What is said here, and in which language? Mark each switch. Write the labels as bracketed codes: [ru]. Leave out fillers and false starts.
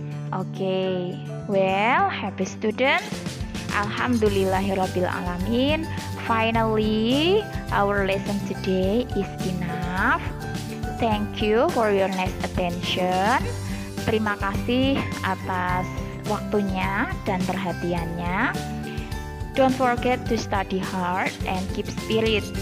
[en] Okay, well, happy student. [ar] Alhamdulillahirabbil alamin. [en] Finally, our lesson today is enough. Thank you for your nice attention. [id] Terima kasih atas waktunya dan perhatiannya. [en] Don't forget to study hard and keep spirit.